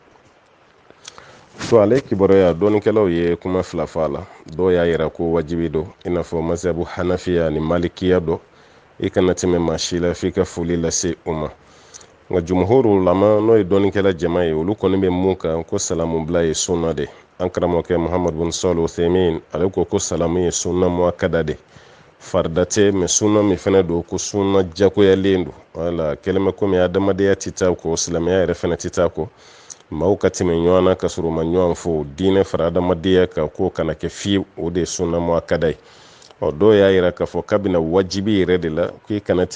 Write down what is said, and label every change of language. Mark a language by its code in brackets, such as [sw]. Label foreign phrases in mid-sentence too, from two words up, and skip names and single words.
[bm] so ale kibaruya dɔɔnikɛlaw ye kuma fila fɔ a la dɔw y'a yira ko wajibi don i n'a fɔ mazhabu hanafiya ni malikiya dɔ i kana tɛmɛ maa si la f'i ka foli lase o ma nka [ar] جمهور العلماء [bm] n'o ye dɔɔnikɛla jama ye olu kɔni bɛ mun kan ko salamu bila ye sunna de an karamɔgɔkɛ muhammad bin salih uthaymin ale ko salamu ye [ar] سنة مؤكدة [bm] de farida tɛ mɛ sunna min fɛnɛ don ko sunna jagoyalen don wala kɛlɛmɛ komi adamadenya tɛ taa kɔ silamɛya yɛrɛ fɛnɛ tɛ taa kɔ maaw ka tɛmɛ ɲɔgɔn na ka sɔrɔ u ma ɲɔgɔn fɔ diinɛ fara adamadenya kan k'o kana kɛ fiyewu o de ye [ar] سنة مؤكدة [bm] ye dɔw y'a yira k'a fɔ k'a bɛna wajibi yɛrɛ de la k'i kana tɛmɛ